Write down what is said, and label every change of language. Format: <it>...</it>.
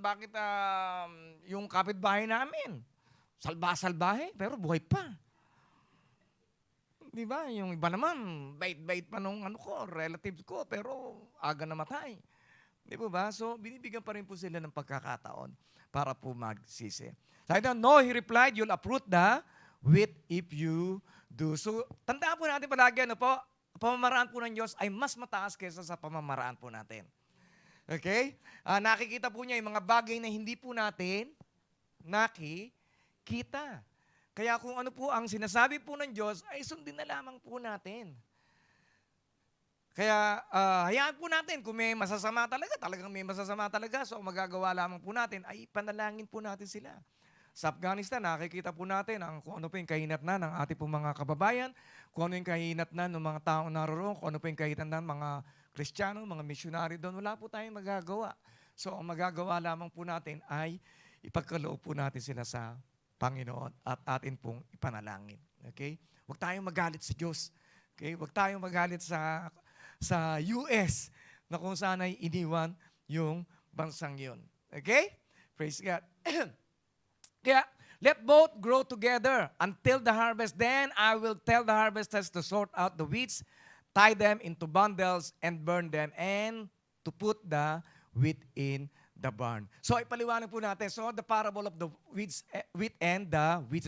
<tl>Bakit yung kapitbahay namin, salbahe, pero buhay pa. Di ba? Yung iba naman, bait-bait pa nung relatives ko, pero aga namatay. Di ba? So, binibigyan pa rin po sila ng pagkakataon para po magsisi. Sabi no,</tl> <en>he replied, you'll uproot the wheat if you do.</en> <tl>So, tandaan po natin palagi, pamamaraan po ng Diyos ay mas mataas kaysa sa pamamaraan po natin. Okay? Nakikita po niya yung mga bagay na hindi po natin nakikita. Kaya kung ano po ang sinasabi po ng Diyos, ay sundin na lamang po natin. Kaya hayaan po natin kung may masasama talagang may masasama talaga. So magagawa lamang po natin ay panalangin po natin sila. Sa Afghanistan, nakikita po natin kung ano po yung kahinatnan ng ating po mga kababayan, kung ano yung kahinatnan ng mga taong naroon, kung ano po yung kahinatnan ng mga Kristiyano, mga misyonary doon, wala po tayong magagawa. So, ang magagawa lamang po natin ay ipagkaloob po natin sila sa Panginoon at atin pong ipanalangin. Okay? Huwag tayong magalit sa Diyos. Okay? Huwag tayong magalit sa US na kung saan ay iniwan yung bansang yun.</tl> <en>Okay? Praise God. Kaya, let both grow together until the harvest. Then I will tell the harvesters to sort out the weeds, tie them into bundles, and burn them, and to put the wheat in the barn.</en> <tl>So, ipaliwanag po natin. So,</tl> <en>the parable of the wheat and the weeds.</en>